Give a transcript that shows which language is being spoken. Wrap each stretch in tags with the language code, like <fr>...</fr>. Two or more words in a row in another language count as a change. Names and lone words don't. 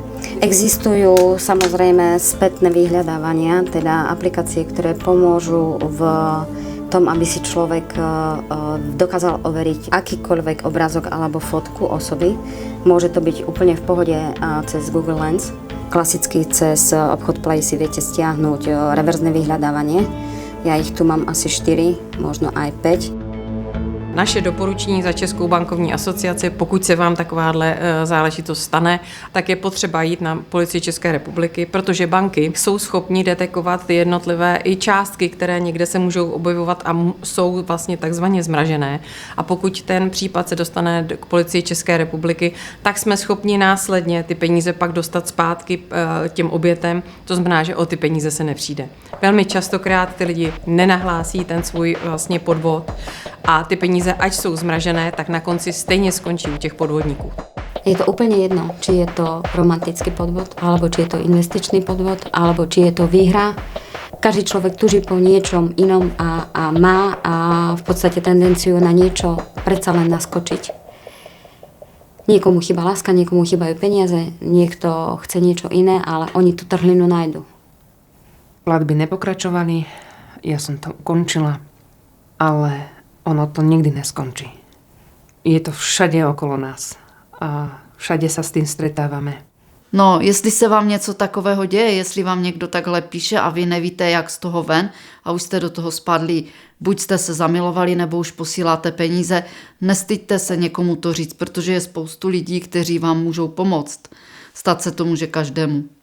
<sk>Existujú samozrejme spätné vyhľadávania, teda aplikácie, ktoré pomôžu v tom, aby si človek dokázal overiť akýkoľvek obrázok alebo fotku osoby. Môže to byť úplne v pohode cez Google Lens. Klasicky cez obchod Play si viete stiahnuť reverzné vyhľadávanie. Ja ich tu mám asi 4, možno aj 5.</sk> <cs>Naše doporučení za Českou bankovní asociaci, pokud se vám takováhle záležitost stane, tak je potřeba jít na Policii České republiky, protože banky jsou schopni detekovat ty jednotlivé i částky, které někde se můžou objevovat a jsou vlastně takzvaně zmražené. A pokud ten případ se dostane k Policii České republiky, tak jsme schopni následně ty peníze pak dostat zpátky těm obětem, to znamená, že o ty peníze se nepřijde. Velmi častokrát ty lidi nenahlásí ten svůj vlastně podvod a ty peníze, ať jsou zmražené, tak na konci stejně skončí u těch podvodníků.</cs> <sk>Je to úplne jedno, či je to romantický podvod, alebo či je to investičný podvod, alebo či je to výhra. Každý človek tuží po niečom inom a má v podstate tendenciu na niečo predsa len naskočiť. Niekomu chýba láska, niekomu chýbajú peniaze, niekto chce niečo iné, ale oni tú trhlinu nájdu. Platby nepokračovali, ja som to ukončila, ale ono to nikdy neskončí. Je to všade okolo nás a všade sa s tým stretávame.</sk> <cs>No, jestli se vám něco takového děje, jestli vám někdo takhle píše a vy nevíte, jak z toho ven a už jste do toho spadli, buď jste se zamilovali, nebo už posíláte peníze, nestyďte se někomu to říct, protože je spoustu lidí, kteří vám můžou pomoct. Stát se to může každému.</cs>